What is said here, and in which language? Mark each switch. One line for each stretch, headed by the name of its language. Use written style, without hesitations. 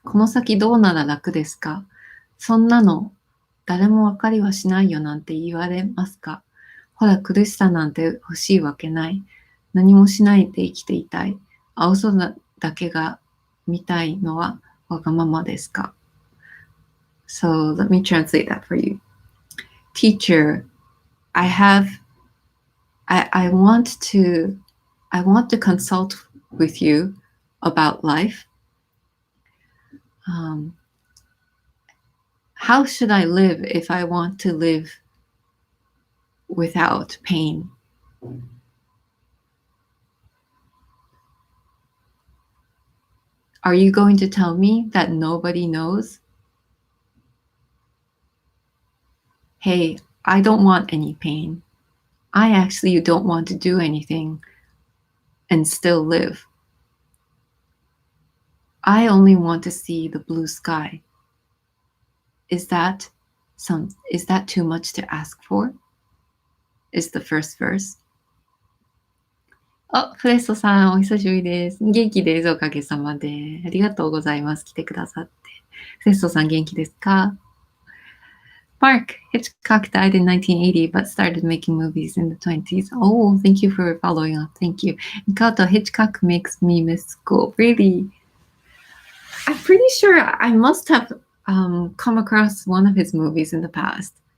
Japanese: この先どうなら楽ですか？そんなの誰も分かりはしないよなんて言われますか？ほら、苦しさなんて欲しいわけない。何もしないで生きていたい。青空だけが見たいのはわがままですか?
English: So let me translate that for you. Teacher, I want to consult with you about life. How should I live if I want to live without pain? Are you going to tell me that nobody knows? Hey, I don't want any pain. I actually don't want to do anything and still live. I only want to see the blue sky. Is that too much to ask for? Is the first verse.
Japanese: フレストさん、お久しぶりです。元気です。おかげさまで。ありがとうございます。来てくださって。セストさん元気ですか？
English: Mark, Hitchcock died in 1980 but started making movies in the 20s. Oh, thank you for following up. Thank you. Kato, Hitchcock makes me miss school. Really? I'm pretty sure I must have come across one of his movies in the past.